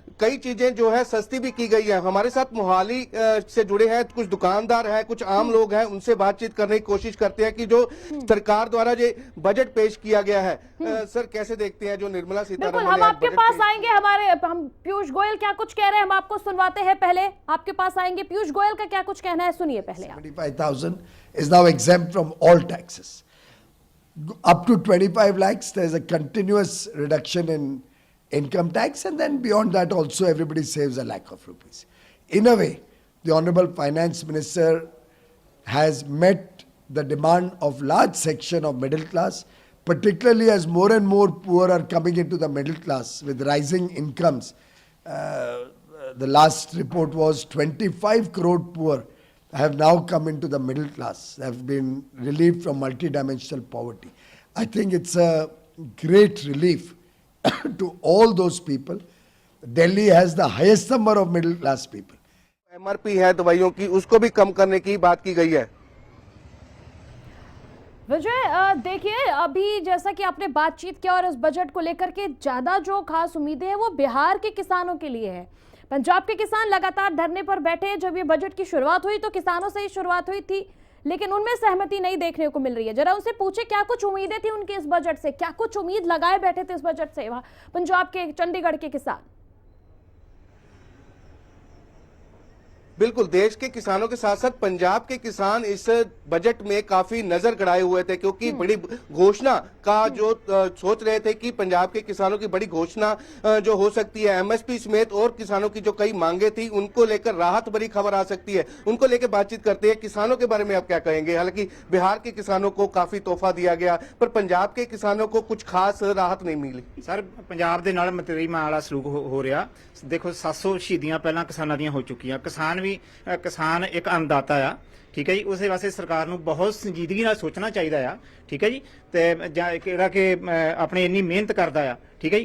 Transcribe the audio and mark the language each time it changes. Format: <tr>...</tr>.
<hi>कई चीजें जो है सस्ती भी की गई है। हमारे साथ मोहाली से जुड़े हैं कुछ दुकानदार हैं, कुछ आम लोग हैं, उनसे बातचीत करने की कोशिश करते हैं कि जो सरकार द्वारा जो बजट पेश किया गया है, सर कैसे देखते हैं जो निर्मला सीतारमण बिल्कुल, हम आपके पास आएंगे, हम पीयूष गोयल क्या कुछ कह रहे हैं हम आपको सुनवाते हैं। पहले आपके पास आएंगे, पीयूष गोयल का क्या कुछ कहना है सुनिए पहले।</hi> <en>75,000 is now exempt from all taxes. Up to 25 lakhs, there is a continuous reduction in income tax, and then beyond that also everybody saves a lakh of rupees. In a way, the Honorable Finance Minister has met the demand of large section of middle class, particularly as more and more poor are coming into the middle class with rising incomes. The last report was 25 crore poor have now come into the middle class, have been relieved from multidimensional poverty. I think it's a great relief to all those people. Delhi has the highest number of middle class people.</en> <hi>MRP है दवाइयों की, उसको भी कम करने की बात की गई है। विजय देखिए, अभी जैसा कि आपने बातचीत किया और इस बजट को लेकर के ज्यादा जो खास उम्मीदें हैं वो बिहार के किसानों के लिए है। पंजाब के किसान लगातार धरने पर बैठे। जब ये बजट की शुरुआत हुई तो किसानों से ही शुरुआत हुई थी, लेकिन उनमें सहमति नहीं देखने को मिल रही है। जरा उनसे पूछे क्या कुछ उम्मीदें थी उनकी इस बजट से, क्या कुछ उम्मीद लगाए बैठे थे इस बजट से वहां पंजाब के, चंडीगढ़ के किसान। बिल्कुल, देश के किसानों के साथ साथ पंजाब के किसान इस बजट में काफी नजर गड़ाए हुए थे, क्योंकि बड़ी घोषणा का जो सोच रहे थे कि पंजाब के किसानों की बड़ी घोषणा जो हो सकती है, एमएसपी समेत और किसानों की जो कई मांगे थी उनको लेकर राहत भरी खबर आ सकती है। उनको लेकर बातचीत करते हैं। किसानों के बारे में आप क्या कहेंगे? हालांकि बिहार के किसानों को काफी तोहफा दिया गया, पर पंजाब के किसानों को कुछ खास राहत नहीं मिली।</hi> <pa>ਸਰ ਪੰਜਾਬ ਦੇ ਨਾਲ ਮਤਰੀਮਾ ਵਾਲਾ ਸਲੂਕ ਹੋ ਰਿਹਾ। ਦੇਖੋ 700 ਸ਼ਹੀਦੀਆਂ ਪਹਿਲਾਂ ਕਿਸਾਨਾਂ ਦੀਆਂ ਹੋ ਚੁੱਕੀਆਂ। ਕਿਸਾਨ ਇੱਕ ਅੰਨਦਾਤਾ ਆ, ਠੀਕ ਹੈ ਜੀ। ਉਸੇ ਵਾਸਤੇ ਸਰਕਾਰ ਨੂੰ ਬਹੁਤ ਸੰਜੀਦਗੀ ਨਾਲ ਸੋਚਣਾ ਚਾਹੀਦਾ ਆ, ਠੀਕ ਹੈ ਜੀ। ਤੇ ਜਿਹੜਾ ਕਿ ਆਪਣੀ ਇੰਨੀ ਮਿਹਨਤ ਕਰਦਾ ਆ, ਠੀਕ ਹੈ ਜੀ।</pa>